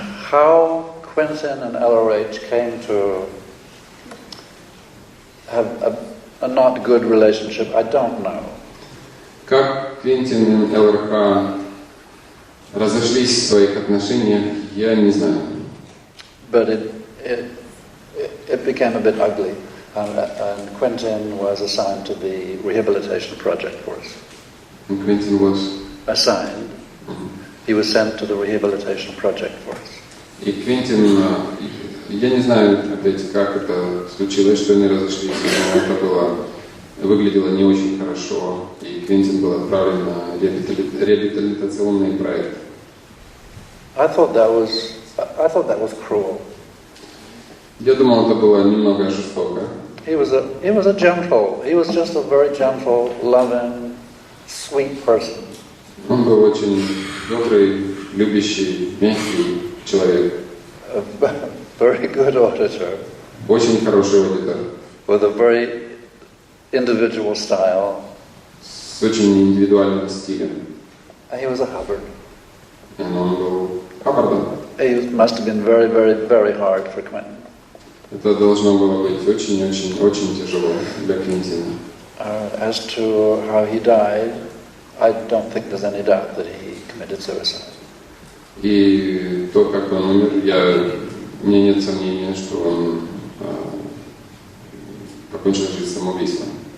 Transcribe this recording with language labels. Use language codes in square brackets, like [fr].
[en] How Quentin and LRH came to have a not good relationship, I don't know. [ru] Как Квентин и ЛРХ разошлись в своих отношениях, я не знаю. [en] But it became a bit ugly, and Quentin was assigned to the rehabilitation project for us. And Quentin was assigned. He was sent to the rehabilitation project for us. [ru] И Квентин, я не знаю, опять, как это случилось, что они разошлись, но это выглядело не очень хорошо, и Квентин был отправлен на реабилитационный проект. [en] I thought that was cruel. [ru] Я думал, это было немного жестоко. [en] He was just a very gentle, loving, sweet person. [ru] Он был очень добрый, любящий, мягкий человек. [en] A very good auditor. [ru] Очень хороший аудитор. [en] With a very individual style. [ru] С очень индивидуальным стилем. [en] And he was a Hubbard. [ru] И он был Хаббардом. [en] It must have been very, very, very hard for Quentin. [ru] Это должно было быть очень тяжело для Квентина. [en] As to how he died, I don't think there's any doubt that he committed suicide. [ru] И то, как он умер, у меня нет сомнения, что он покончил жизнь самоубийством.